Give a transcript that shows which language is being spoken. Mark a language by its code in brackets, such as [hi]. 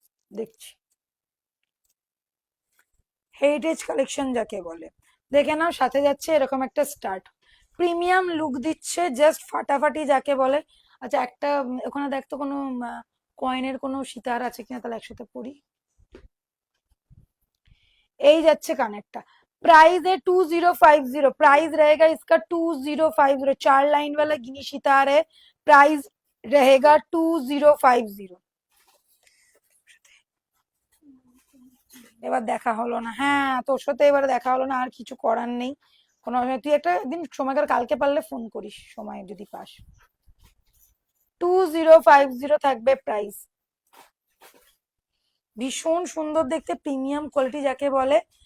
[bn] দেখছি, heritage collection যাকে বলে, দেখে নাও। সাথে যাচ্ছে এরকম একটা স্টার্ট, প্রিমিয়াম লুক দিচ্ছে, জাস্ট ফাটাফাটি যাকে বলে। আচ্ছা, একটা ওখানে দেখতো কোনো কয়েনের কোনো সিতার আছে কিনা, তাহলে একসাথে পড়ি। এই যাচ্ছে কানেরটা, [hi] प्राइस है 2050, प्राइस रहेगा इसका 2050, 4 लाइन वाला गिनी सितार है, प्राइस रहेगा 2050। [bn] এবার দেখা হলো না, হ্যাঁ তোর সাথে এবার দেখা হলো না, আর কিছু করার নেই। কোনো তুই একটা দিন সময় কর, কালকে পারলে ফোন করিস সময় যদি পাস। 2050 থাকবে প্রাইস, ভীষণ সুন্দর দেখতে, প্রিমিয়াম কোয়ালিটি যাকে বলে।